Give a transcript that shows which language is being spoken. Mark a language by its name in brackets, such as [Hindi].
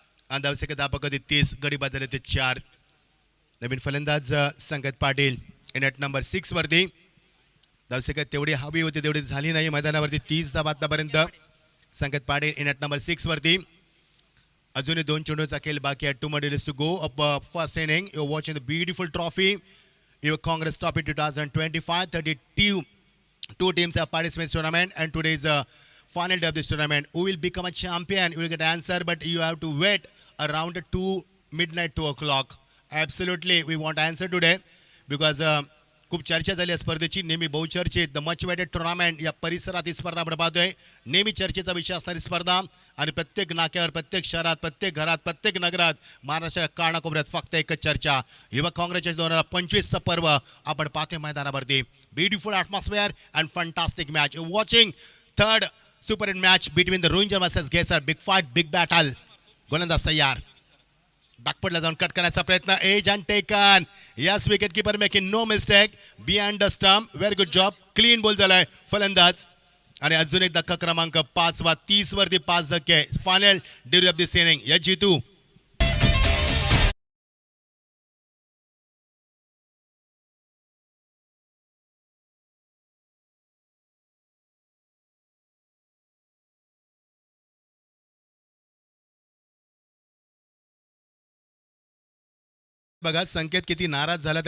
[Marathi] आणि धावसंख्या धावा कधी 30 गडी बाद झाले ते 4. नवीन फलंदाज संकेत पाटील [English] in at number 6 [Marathi] वरती. धावसंख्या तेवढी हवी होती तेवढी झाली नाही मैदानावरती. 30 धावा आतापर्यंत. संकेत पाटील [English] in at number 6 [Marathi] वरती. अजूनही 2 चेंडूचा खेळ बाकी आहे. [English] 2 more days to go of first inning. You're watching the beautiful trophy, your Congress Trophy 2025. 32 teams have participated in this tournament, and today is the final day of this tournament. Who will become a champion? You will get an answer, but you have to wait around 2 o'clock. Absolutely, we want answer today because [Marathi] खूप चर्चा झाली या स्पर्धेची. नेहमी बहुचर्चित [English] the much waited tournament [Marathi] या परिसरात ही स्पर्धा आपण पाहतोय. नेहमी चर्चेचा विषय असणारी स्पर्धा आणि प्रत्येक नाक्यावर प्रत्येक शहरात प्रत्येक घरात प्रत्येक नगरात महाराष्ट्राच्या कानाकोपऱ्यात फक्त एकच चर्चा. युवा काँग्रेसच्या 2025चं पर्व आपण पाहतोय मैदानावरती. [English] Beautiful atmosphere and fantastic match. Watching third super hit match between the रोहिंजर versus गेसर. Big fight big battle. [Marathi] गोलंदाज तयार. बॅकफुटला जाऊन कट करण्याचा प्रयत्न. [English] Edge and taken. Yes wicket keeper making no mistake behind the stump. Very good job. [Marathi] Clean ball झालाय फलंदाज. आणि अजून एक धक्का क्रमांक 5 वा 30 वरती 5 धक्के. [English] Final ड्युरी of this inning. [Marathi] या जितू बघा संकेत किती नाराज झाला.